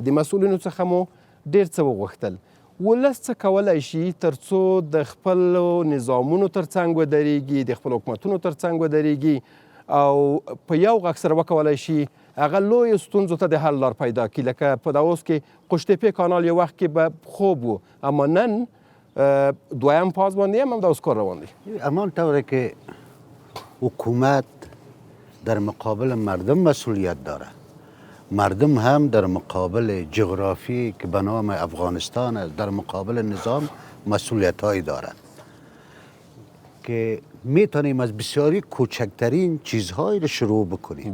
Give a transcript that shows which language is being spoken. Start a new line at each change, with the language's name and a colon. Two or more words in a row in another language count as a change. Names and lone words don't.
Pashto: د مسؤلینو څخه مو ډېر څه وغوښتل. ولس څه کولی شي تر څو د خپلو نظامونو تر څنګ ودرېږي، د خپلو حکومتونو تر څنګ ودرېږي او په یو غږ سره وکولی شي هغه لویو ستونزو ته د حل لار پیدا کړي؟ لکه په دا اوس کې قوشتېپې کانال یو وخت کې به خوب و، اما نن دویم فاز باندې هم همداسې کار روان دی.
Persian: همان طوره که حکومت در مقابل مردم مسئولیت داره، مردم هم در مقابل جغرافی که به نام افغانستان است در مقابل نظام مسئولیت هایی دارند که میتونیم از بسیاری کوچکترین چیزهایی رو شروع بکنیم.